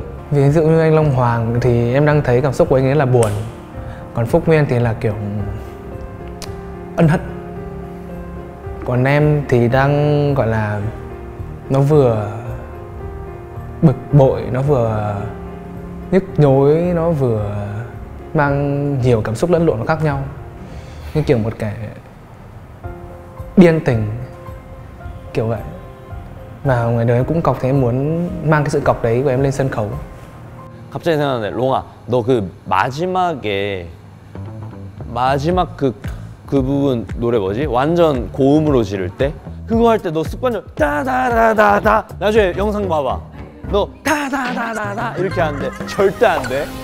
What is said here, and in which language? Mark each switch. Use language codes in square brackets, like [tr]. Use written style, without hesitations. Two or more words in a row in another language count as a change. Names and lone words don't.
[vi] Ví dụ như anh Long Hoàng thì em đang thấy cảm xúc của anh ấy là buồn, còn Phúc Nguyên thì là kiểu ân hận, còn em thì đang gọi là nó vừa bực bội, nó vừa nhức nhối, nó vừa mang nhiều cảm xúc lẫn lộn khác nhau, như kiểu một cái điên tình kiểu vậy. Và ngoài đời cũng cọc thế, muốn mang cái sự cọc đấy của em lên sân khấu. [ko] 갑자기 생각나네. 롱아, 너 그 마지막에 마지막 그 부분 노래 뭐지? 완전 고음으로 지를 때 그거 할 때 너 습관적으로 다다다다다. 나중에 영상 봐봐. 너 다다다다다 이렇게 하는데 절대 안 돼.